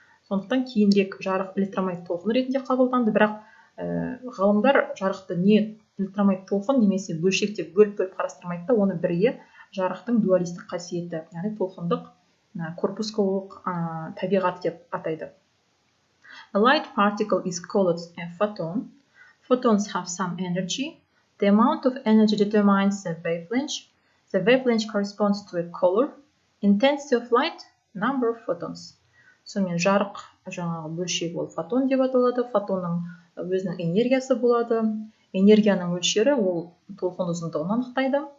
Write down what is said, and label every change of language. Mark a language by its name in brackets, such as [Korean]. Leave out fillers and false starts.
[Kazakh] Сондықтан кейінірек жарық электромагнит толқын ретінде қабылданды, бірақ ғалымдар жарықты не электромагнит толқын немесе бөлшек деп бөліп қарастырмайды да, оны бірге жарықтың дуалистік қасиеті, яғни толқындық корпускулық табиғат деп атайды. [English] A light particle is called a photon. Photons have some energy. The amount of energy determines the wavelength. The wavelength corresponds to a color. Intensity of light, number of photons. [Kazakh] Сонымен жарық жаңағы бөлшегі ол фотон деп аталады. Фотонның өзінің энергиясы болады. Энергияның мөлшері ол толқын ұзындығын анықтайды.